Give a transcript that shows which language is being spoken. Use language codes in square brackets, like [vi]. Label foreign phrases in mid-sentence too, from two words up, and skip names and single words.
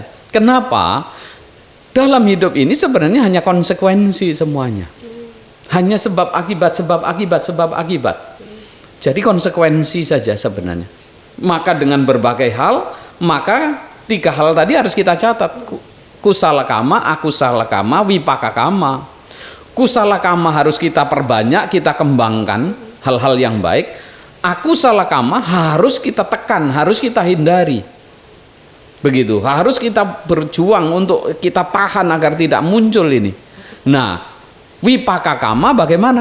[id] Kenapa? Dalam hidup ini sebenarnya hanya konsekuensi semuanya. Hanya sebab akibat. Jadi konsekuensi saja sebenarnya. Maka dengan berbagai hal, maka 3 hal tadi harus kita catat. [pi] Kusala kama, akusala kama, wipaka kama. Kusala kama [id] harus kita perbanyak, kita kembangkan hal-hal yang baik. [pi] Akusala kama [id] harus kita tekan, harus kita hindari. Begitu, harus kita berjuang untuk kita tahan agar tidak muncul ini. Nah, [pi] wipaka kama [id] bagaimana?